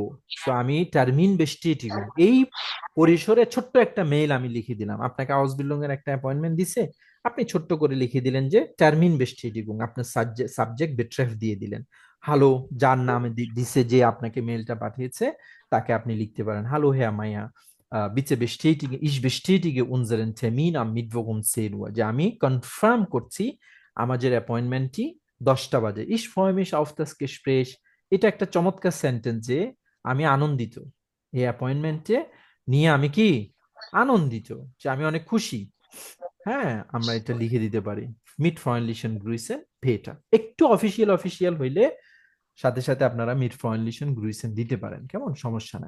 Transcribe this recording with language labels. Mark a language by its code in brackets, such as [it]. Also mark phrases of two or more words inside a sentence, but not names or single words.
[bn] সো আমি [de] Termin Bestätigung [bn] এই পরিসরে ছোট্ট একটা মেইল আমি লিখে দিলাম, আপনাকে আউসবিল্ডিং এর একটা অ্যাপয়েন্টমেন্ট দিছে, আপনি ছোট্ট করে লিখে দিলেন যে [de] Termin Bestätigung, [bn] আপনার সাবজেক্ট বেট্রেফ দিয়ে দিলেন। হ্যালো, যার নামে দিছে, যে আপনাকে মেইলটা পাঠিয়েছে, তাকে আপনি লিখতে পারেন, হ্যালো হ্যাঁ মাইয়া, [de] bitte bestätige, ich bestätige unseren Termin am Mittwoch um 10 Uhr, [bn] যে আমি কনফার্ম করছি আমাদের অ্যাপয়েন্টমেন্টটি 10টা বাজে। [de] ich freue mich auf das Gespräch। [bn] এটা একটা চমৎকার সেন্টেন্স যে আমি আনন্দিত, এই অ্যাপয়েন্টমেন্টে নিয়ে আমি কি আনন্দিত, যে আমি অনেক খুশি। হ্যাঁ, আমরা এটা লিখে দিতে পারি, [de] mit freundlichen Grüßen [bn] ভেটা। একটু অফিসিয়াল অফিসিয়াল হইলে সাথে সাথে আপনারা [de] mit freundlichen Grüßen [bn] দিতে পারেন, কেমন, সমস্যা নাই।